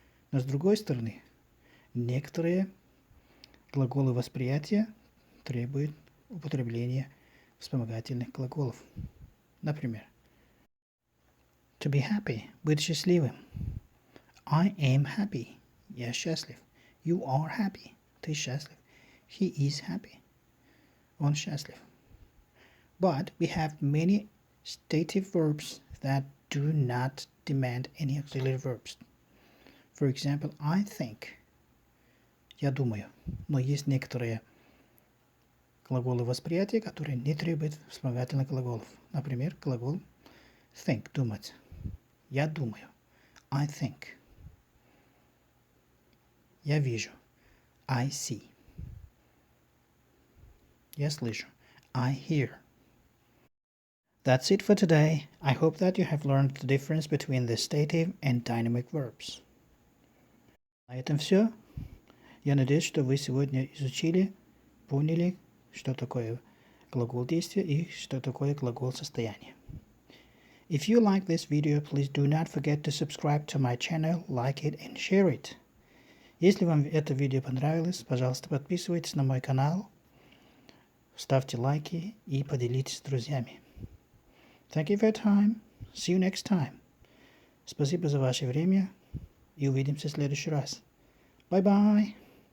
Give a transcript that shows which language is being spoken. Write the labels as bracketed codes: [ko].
[ru] Но с другой стороны, некоторые глаголы восприятия требуют употребления вспомогательных глаголов. Например, [en] to be happy [ru] – быть счастливым. [en] I am happy. [ru] Я счастлив. [en] You are happy. [ru] Ты счастлив. [en] He is happy. [ru] Он счастлив. [en] But we have many stative verbs that do not demand any auxiliary verbs. For example, I think. [ru] Я думаю. Но есть некоторые глаголы восприятия, которые не требуют вспомогательных глаголов. Например, глагол think – думать. Я думаю. [en] I think. [ru] Я вижу. [en] I see. [ru] Я слышу. [en] I hear. That's it for today. I hope that you have learned the difference between the stative and dynamic verbs. [ru] На этом все. Я надеюсь, что вы сегодня изучили, поняли, что такое глагол действия и что такое глагол состояния. [en] If you like this video, please do not forget to subscribe to my channel, like it and share it. [ru] Если вам это видео понравилось, пожалуйста, подписывайтесь на мой канал, ставьте лайки и поделитесь с друзьями. [en] Thank you for your time. See you next time. [ru] Спасибо за ваше время и увидимся в следующий раз. [en] Bye-bye.